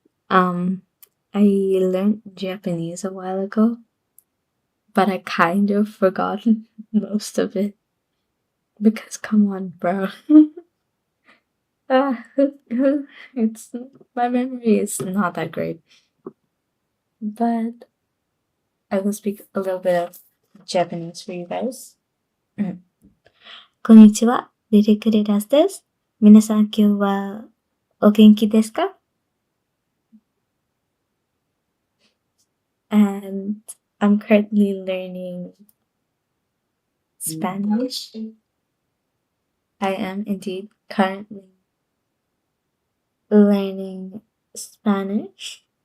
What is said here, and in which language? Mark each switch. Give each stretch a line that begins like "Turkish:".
English: I learned Japanese a while ago, but I kind of forgot most of it. Because come on, bro. uh, it's my memory is not that great. But I will speak a little bit of Japanese for you guys.
Japanese: こんにちは、リリクリラスです。皆さん今日は O genki desu ka?
English: And I'm currently learning Spanish. I am indeed currently learning Spanish.